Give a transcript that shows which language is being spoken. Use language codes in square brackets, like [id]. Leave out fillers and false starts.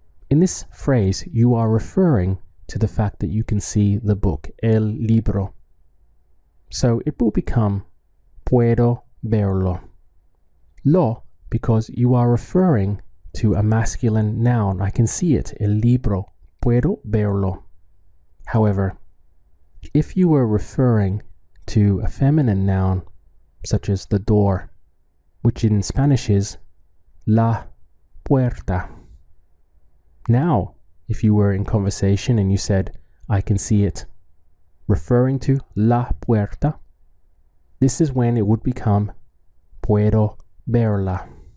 [en] In this phrase, you are referring to the fact that you can see the book, [es] el libro. [en] So it will become [es] puedo verlo. [en] Lo, because you are referring to a masculine noun. I can see it, [es] el libro, puedo verlo. [en] However, if you were referring to a feminine noun, such as the door, which in Spanish is [es] la puerta. [en] Now, if you were in conversation and you said, I can see it, referring to [es] la puerta, [en] this is when it would become [es] puedo verla.